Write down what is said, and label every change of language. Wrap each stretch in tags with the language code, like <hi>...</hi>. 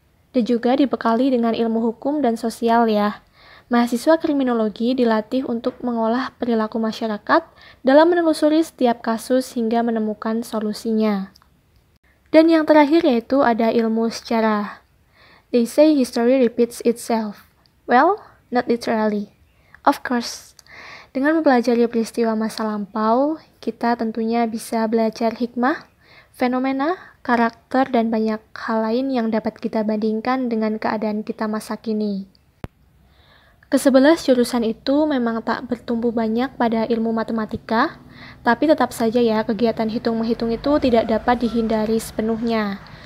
<id>Dan juga dibekali dengan ilmu hukum dan sosial ya. Mahasiswa kriminologi dilatih untuk mengolah perilaku masyarakat dalam menelusuri setiap kasus hingga menemukan solusinya. Dan yang terakhir yaitu ada ilmu sejarah.</id> <en>They say history repeats itself. Well, not literally. Of course,</en> <id>dengan mempelajari peristiwa masa lampau, kita tentunya bisa belajar hikmah, fenomena, karakter, dan banyak hal lain yang dapat kita bandingkan dengan keadaan kita masa kini. Ke-11 jurusan itu memang tak bertumbuh banyak pada ilmu matematika, tapi tetap saja ya kegiatan hitung-menghitung itu tidak dapat dihindari sepenuhnya.</id>